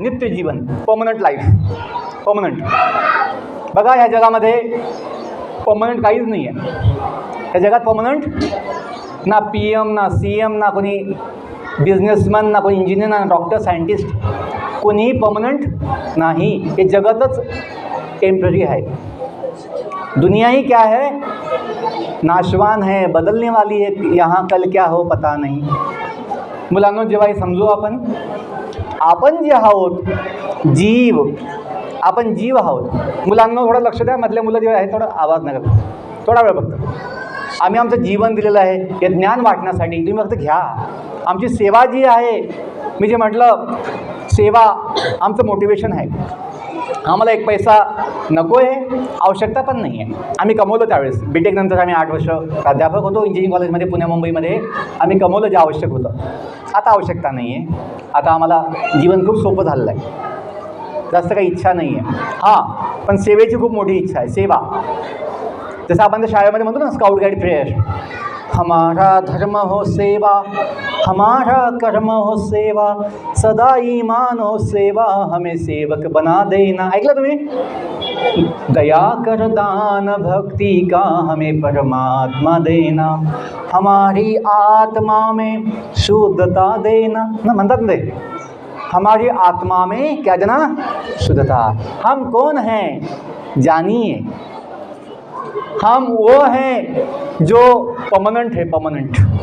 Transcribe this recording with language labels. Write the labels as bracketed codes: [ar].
[mr] नित्य जीवन, permanent life, permanent. बघा, ह्या जगामध्ये परमनंट काहीच नाही आहे. ह्या जगात परमनंट ना PM, ना CM, ना कोणी बिझनेसमॅन, ना कोणी इंजिनियर, ना डॉक्टर, सायंटिस्ट, कोणीही परमनंट नाही. हे जगतच टेम्पररी आहे. [hi] दुनिया ही क्या है, नाशवान है, बदलने वाली है, यहाँ कल क्या हो पता नहीं. [mr] मुलांनो, जेव्हा हे समजू आपण जे आहोत जीव, आपण जीव आहोत. मुलांनो, थोडं लक्ष द्या, मधल्या मुलं जे आहे थोडं आवाज नका करू, थोडा वेळ फक्त. आम्ही आमचं जीवन दिलेलं आहे हे ज्ञान वाटण्यासाठी, तुम्ही फक्त घ्या. आमची सेवा जी आहे मी जे म्हटलं सेवा आमचं मोटिवेशन आहे. आम्हाला एक पैसा नको आहे, आवश्यकता पण नाही आहे. आम्ही कमवलं त्यावेळेस BTech नंतर आम्ही 8 वर्ष प्राध्यापक होतो इंजिनिअरिंग कॉलेजमध्ये पुणे मुंबईमध्ये. आम्ही कमवलं जे आवश्यक होतं. आता आवश्यकता नाही आहे. आता आम्हाला जीवन खूप सोपं झालेलं आहे, जास्त काही इच्छा नाही आहे. हां, पण सेवेची खूप मोठी इच्छा आहे. सेवा जसं आपण त्या शाळेमध्ये म्हणतो ना, स्काउट गाईड प्रेयर, [hi] हमारा धर्म हो सेवा, हमारा कर्म हो सेवा, सदा ईमान हो सेवा, हमें सेवक बना देना. [mr] ऐकलं तुम्ही? [hi] दया कर दान भक्ति का हमें परमात्मा देना, हमारी आत्मा में शुद्धता देना. [mr] ना म्हणतात ना ते, [hi] हमारी आत्मा में क्या देना? शुद्धता. हम कौन हैं जानिए. हम वो हैं जो परमानेंट है, परमानेंट.